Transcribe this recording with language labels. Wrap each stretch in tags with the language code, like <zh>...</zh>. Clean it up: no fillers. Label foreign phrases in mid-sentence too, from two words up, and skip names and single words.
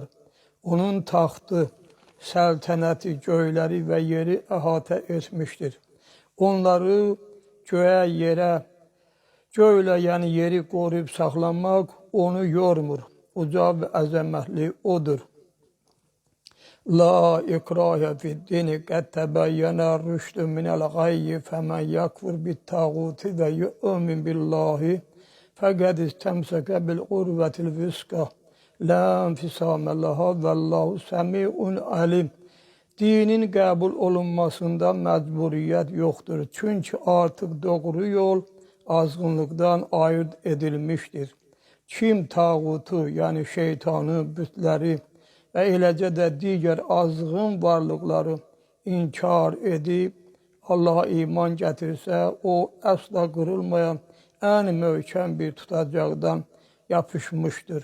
<az>Onun taxtı, səltənəti göyləri və yeri əhatə etmişdir. Onları göyə, yerə, göylə, yəni yeri qoruyub saxlamaq onu yormur. Uca və əzəmətli odur.</az> <ar>لا إكراه في الدين قد تبين الرشد من الغي فمن يكفر بالطاغوت ويؤمن بالله فقد استمسك بالعروة الوثقى لا انفصام لها والله سميع عليم.</ar> <az>Dinin qəbul olunmasında məcburiyyət yoxdur. Çünki artıq doğru yol azğınlıqdan ayırt edilmişdir. Kim tağutu, yəni şeytanı, bütləri və eləcə də digər azğın varlıqları inkar edib Allaha iman gətirsə, o əsla qırılmayan ən möhkəm bir tutacaqdan yapışmışdır.</az>